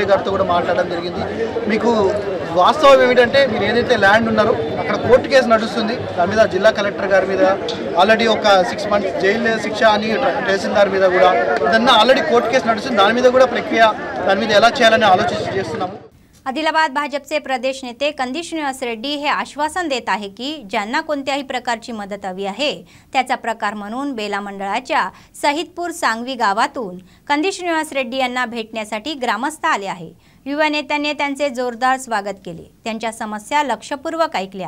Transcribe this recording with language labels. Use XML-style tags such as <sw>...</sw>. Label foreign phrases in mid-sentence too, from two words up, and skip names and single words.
<te>ఎమ్మెల్యే గారితో కూడా మాట్లాడడం జరిగింది. మీకు వాస్తవం ఏమిటంటే మీరు ఏదైతే ల్యాండ్ ఉన్నారో అక్కడ కోర్టు కేసు నడుస్తుంది. దాని మీద జిల్లా కలెక్టర్ గారి మీద ఆల్రెడీ ఒక 6 months జైలు శిక్ష అని తహసీల్దార్ మీద కూడా ఇదన్నా ఆల్రెడీ కోర్టు కేసు नडुస్తుంది. దాని మీద కూడా ప్రక్రియ దాని మీద ఎలా చేయాలని చేస్తున్నాము.</te> <mr>आदिलाबाद भाजपचे प्रदेश नेते कंदी श्रीनिवास रेड्डी हे आश्वासन देत आहे की ज्यांना कोणत्याही प्रकारची मदत हवी आहे त्याचा प्रकार म्हणून बेला मंडळाच्या सहितपूर सांगवी गावातून कंदी श्रीनिवास रेड्डी यांना भेटण्यासाठी ग्रामस्थ आले आहे. युवा नेत्यांनी त्यांचे जोरदार स्वागत केले. त्यांच्या समस्या लक्षपूर्वक ऐकल्या.</mr>